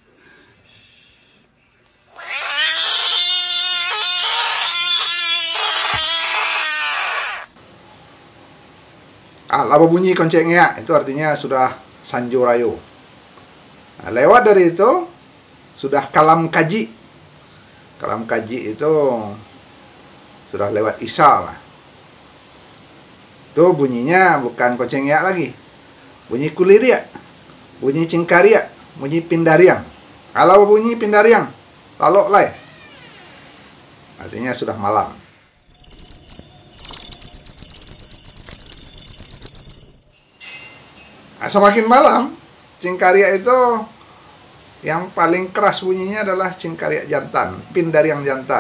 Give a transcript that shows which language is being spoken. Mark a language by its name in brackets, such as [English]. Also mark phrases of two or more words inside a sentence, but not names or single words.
[Indonesian] Laba bunyi konceknya itu artinya sudah [Minangkabau] sanjo rayo. [Indonesian] Nah, lewat dari itu sudah [Minangkabau] kalam kaji. Kalam kaji [Indonesian] itu sudah lewat isya lah. Itu bunyinya bukan koncengnya lagi. Bunyi kuliria, bunyi cingkaria, bunyi pindariang. [Minangkabau] Kalau bunyi pindariang, lalok lai. [Indonesian] Artinya sudah malam. Nah, semakin malam, cingkaria itu yang paling keras bunyinya adalah cingkaria jantan, pindariang jantan.